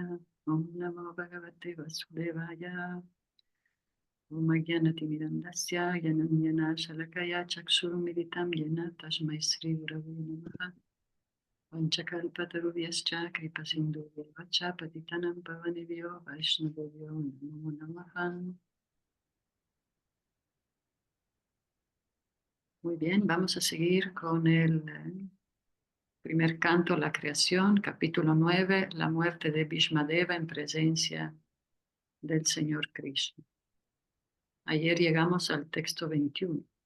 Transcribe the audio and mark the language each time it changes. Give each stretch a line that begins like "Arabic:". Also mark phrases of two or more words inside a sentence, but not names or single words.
Sanskrit: Om Namo Bhagavate Vasudevaya. Om Jnanatimidandasya Jnananyana Shalakaya Chakshurumilitam Yena Tasmai Sri Gurave Namaha. Vanchakalpatarubhyascha Kripasindhubhyavacha Patitanam Pavanebhyo Vaishnavebhyo Namo Namaha.
Spanish: Muy bien, vamos a seguir con el primer canto, la creación, capítulo 9, la muerte de Bhishmadeva en presencia del Señor Krishna. Ayer llegamos al texto 21.